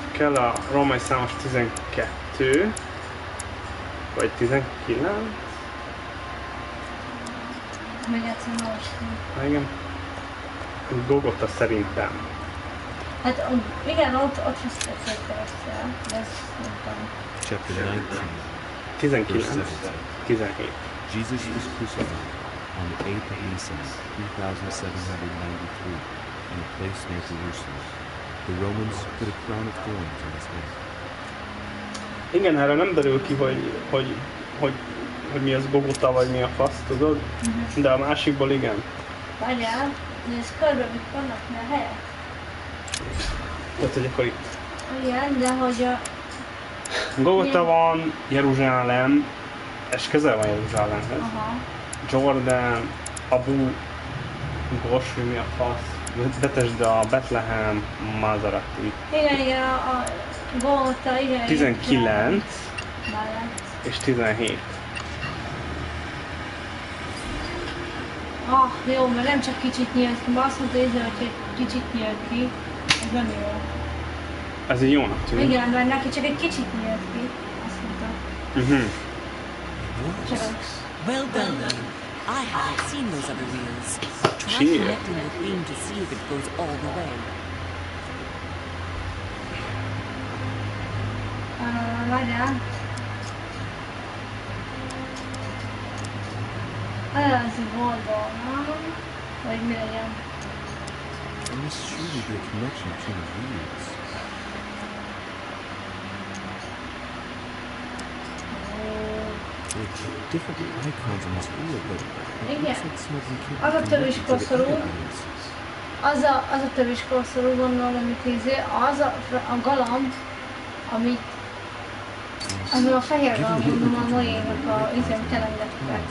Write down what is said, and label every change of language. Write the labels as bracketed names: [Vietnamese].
[Hungarian] Kell a római számos 12, vagy 19. Még egyszer olvastam. Igen. Golgotha szerintem. Hát igen, ott feszítették keresztre, de ezt nem tudom. [English] Chapter 19, 19. 17. Jesus was crucified on the 8th of Nisan, 3793, in a place near Jerusalem. The Romans put a crown of thorns on his head. [Hungarian] Igen, erre nem derül ki, hogy mi az Golgotha, vagy mi a fasz, tudod? De a másikból igen. Várjál, nézd körbe, mit vannak, mi a helyek? Tehát, hogy akkor itt. Igen, de hogy a... Golgotha van, Jeruzsálem, és közel van Jeruzsálemhez. Jordan, Abu Gos, mi a fasz. Betesda, Betlehem, Mazarati. Igen, a Golgotha, igen. 19 mellett. és 17. Jó, mert nem csak kicsit nyílt ki, mert azt mondta, hogy egy kicsit nyílt ki, ez nem jó. Ez így jónak tűnik. Igen, de neki csak egy kicsit nyílt ki, azt mondta. [English] Well done. I haven't seen those other wheels. Try connecting the theme to see if it goes all the way. [Hungarian] Várjál. Ez oldalon, vagy mi legyen? [English] There must surely be a connection between the wheels. Different icons on this wheel, but it looks like some of them can't [Hungarian] Az a [English] be [Hungarian] tövés [English] connected to the [Hungarian] koszorú. [English] other wheels. [Hungarian] Az a tövés koszorú, gondolom, amit az a galamb, amit ami a fehér galamb, gondolom, a Noénak a kelengeteket.